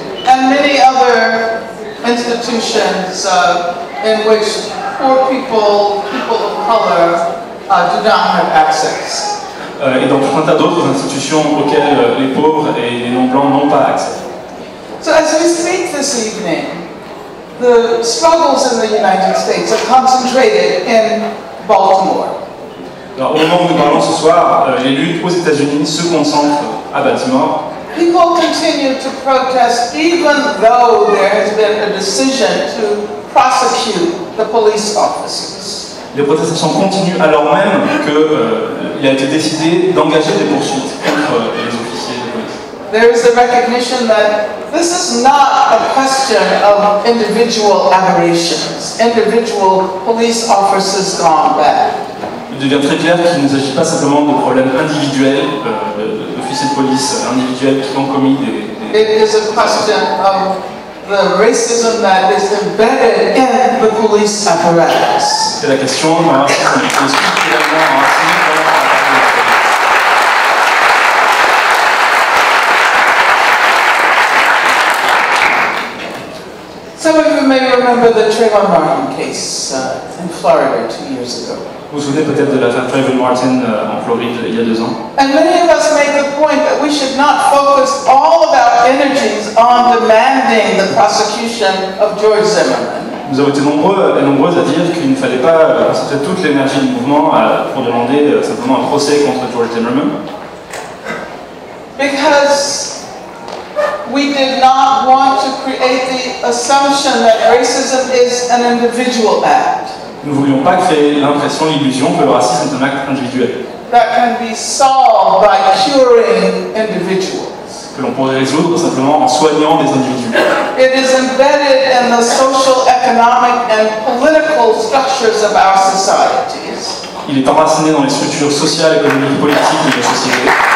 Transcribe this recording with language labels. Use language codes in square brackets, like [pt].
[en] And many other institutions in which poor people, people of color, do not have access. [fr] Et dans tout un tas d'autres institutions auxquelles les pauvres et les non-blancs n'ont pas accès. [en] So as we speak this evening, the struggles in the United States are concentrated in Baltimore. [fr] Alors, au moment où nous parlons ce soir, les luttes aux États-Unis se concentrent à Baltimore. [en] People continue to protest even though there has been a decision to prosecute the police officers. [fr] Les protestations continuent alors même qu'il a été décidé d'engager des poursuites contre les officiers de police. [en] There is the recognition that this is not a question of individual aberrations, individual police officers gone bad. [fr] Il devient très clair qu'il ne s'agit pas simplement de problèmes individuels, d'officiers de police individuels qui ont commis des... [en] It is a question of the racism that is embedded in the police apparatus. [fr] C'est la question d'un racisme qui est structurellement enraciné dans l'appareil de la police. [en] Some of you may remember the Trayvon Martin case in Florida 2 years ago. [fr] Vous vous souvenez peut-être de l'affaire Trayvon Martin en Floride il y a 2 ans. [en] And many of us make the point that we should not focus all of our energies on demanding the prosecution of George Zimmerman. [fr] Nous avons été nombreux et nombreuses à dire qu'il ne fallait pas concentrer toute l'énergie du mouvement pour demander simplement un procès contre George Zimmerman. [en] Because we did not want to create the assumption that racism is an individual act. [fr] Nous ne voulions pas créer l'impression, l'illusion que le racisme est un acte individuel. [en] That can be solved by curing individuals. [fr] Que l'on pourrait résoudre simplement en soignant des individus. [en] It is embedded in the social, economic, and political structures of our societies. [fr] Il est enraciné dans les structures sociales, économiques et politiques de nos sociétés.